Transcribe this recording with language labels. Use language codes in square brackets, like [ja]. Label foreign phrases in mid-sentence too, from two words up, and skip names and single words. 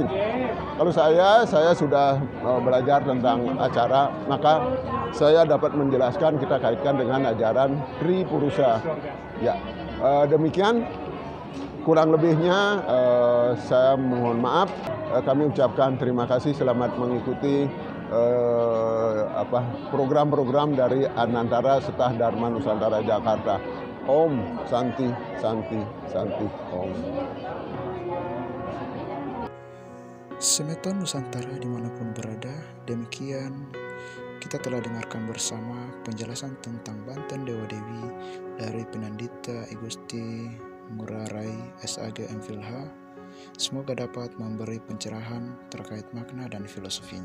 [id] Kalau saya sudah belajar tentang acara, maka saya dapat menjelaskan, kita kaitkan dengan ajaran Tripurusa. Ya, demikian kurang lebihnya saya mohon maaf. Kami ucapkan terima kasih, selamat mengikuti program-program dari Anantara Setah Dharma Nusantara Jakarta. [sa] Om Santi Santi Santi Om. [id] Semeton Nusantara dimanapun berada, demikian kita telah dengarkan bersama penjelasan tentang Banten Dewa Dewi dari Penandita I Gusti Ngurah Rai SAG MPhilH. Semoga dapat memberi pencerahan terkait makna dan filosofinya.